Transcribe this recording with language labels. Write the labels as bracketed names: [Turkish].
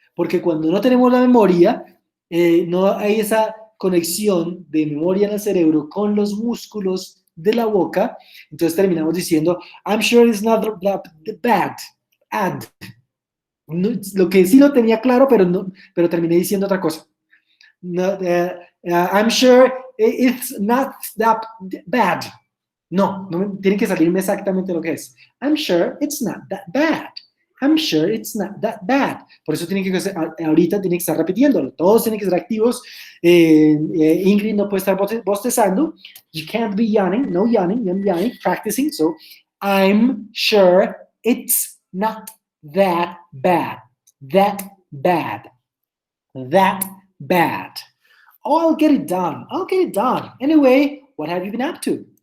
[Spanish] Porque cuando no tenemos la memoria, no hay esa conexión de memoria en el cerebro con los músculos de la boca, entonces terminamos diciendo, [English] I'm sure it's not that bad. [Spanish] No, lo que sí lo tenía claro, pero terminé diciendo otra cosa. [English] No, I'm sure it's not that bad. [Spanish] No, tiene que salirme exactamente lo que es. [English] I'm sure it's not that bad. I'm sure it's not that bad. [Spanish] Por eso ahorita tiene que estar repitiéndolo. Todos tienen que ser activos. Ingrid no puede estar bostezando. [English] You can't be yawning. No yawning. I'm yawning. Practicing. So, I'm sure it's not that bad. That bad. That bad. Oh, I'll get it done. I'll get it done. Anyway, what have you been up to?